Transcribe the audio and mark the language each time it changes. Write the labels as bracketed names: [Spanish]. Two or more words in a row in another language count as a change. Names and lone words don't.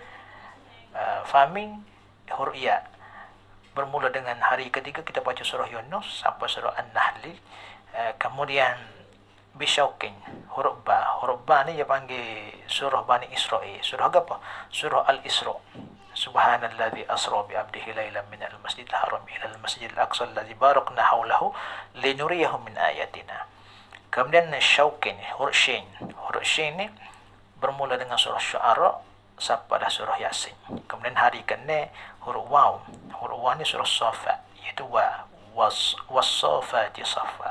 [Malay] Fahmi huruf ya. Bermula dengan hari ketiga kita baca surah Yunus sampai surah An-Nahl. Kemudian bisyauqin huruf ba. Huruf ba ni dia panggil surah Bani Israel. Surah apa? Surah Al-Isra. [Arabic] سبحان الذي أسرى بعبده ليلا من المسجد الحرام إلى المسجد الأقصى الذي باركنا حوله لنريه من آياتنا. [Malay] Kemudian syauqin huruf shin. Huruf shin ni bermula dengan surah Syu'ara sampai dah surah Yasin. Kemudian hari ke-6 huruf waw. Huruf waw ni surah Safat, iaitu [Arabic] والصافات صفا.